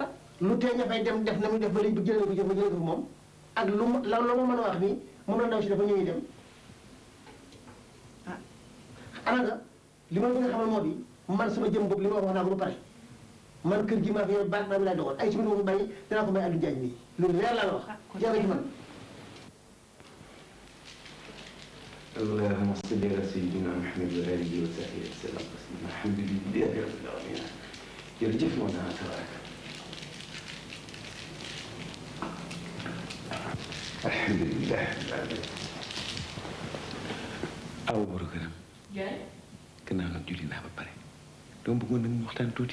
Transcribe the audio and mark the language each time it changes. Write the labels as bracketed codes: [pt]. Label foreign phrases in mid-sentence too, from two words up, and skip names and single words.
[wo] lu tee ña fay dem def na muy def ba léegi bu jëlee ko jëf ba jëlee ko fi moom ak lu ma la ma mën a wax nii moom la ndaw si dafa ñëw dem ah ana nga li ma bëgg a xamal moo di man sama jëm boobu li ma wax naa ko ba pare man kër gi maa fi yor baat maa bi laay doxal ay ci biir ma ko bàyyi danaa ko may Aliou Diagne mii loolu leer laa la wax jàll ci man. [ar] اللهم صل على سيدنا محمد وآله وصحبه وسلم تسليما الحمد لله رب العالمين jërëjëf Mawlana تبارك الحمد لله رب العالمين [wo] aw boru këram Diagne gannaaw nag julli naa ba pare dama bëggoon nag ñu waxtaan tuuti